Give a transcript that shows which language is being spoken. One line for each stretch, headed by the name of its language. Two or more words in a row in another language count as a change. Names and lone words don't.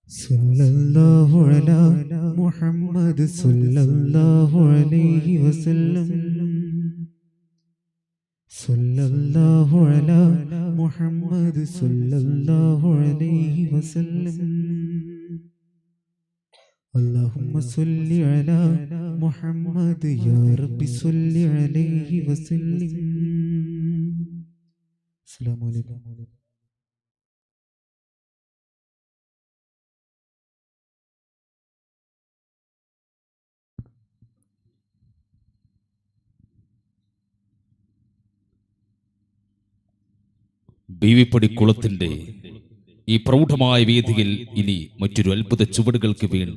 Arabic: صلى الله على محمد صلى الله عليه وسلم صلى الله على محمد صلى الله عليه وسلم اللهم صل على محمد يا رب صل عليه وسلم السلام عليكم
Malayalam: ബീവിപ്പടി കുളത്തിന്റെ ഈ പ്രൗഢമായ വേദിയിൽ ഇനി മറ്റൊരു അത്ഭുത ചുവടുകൾക്ക് വേണ്ടി